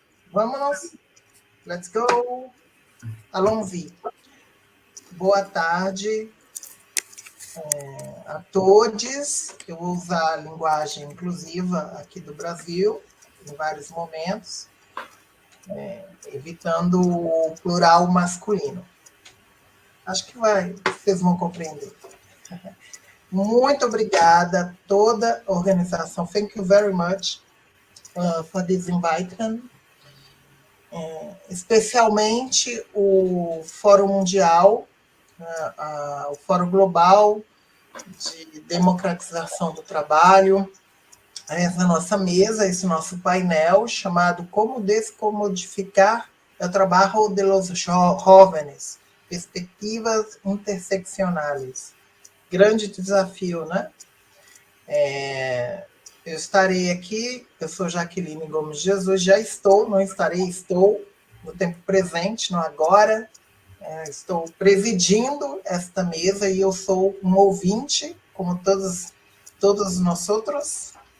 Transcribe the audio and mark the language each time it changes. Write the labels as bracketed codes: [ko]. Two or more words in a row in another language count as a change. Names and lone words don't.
[pt] Vamos, [en] let's go. [fr] Allons-y. [pt] Boa tarde a todos. Eu vou usar a linguagem inclusiva aqui do Brasil, em vários momentos, evitando o plural masculino. Acho que vocês vão compreender. Muito obrigada a toda a organização. [en] Thank you very much for this invitation. [pt] Especialmente o Fórum Mundial, o Fórum Global de Democratização do Trabalho, essa nossa mesa, esse nosso painel chamado Como Descomodificar o Trabalho de los Jóvenes, Perspectivas Interseccionais. Grande desafio, né? Eu estarei aqui, eu sou Jaqueline Gomes Jesus, já estou, não estarei, estou no tempo presente, no agora, estou presidindo esta mesa e eu sou um ouvinte, como todos nós outros,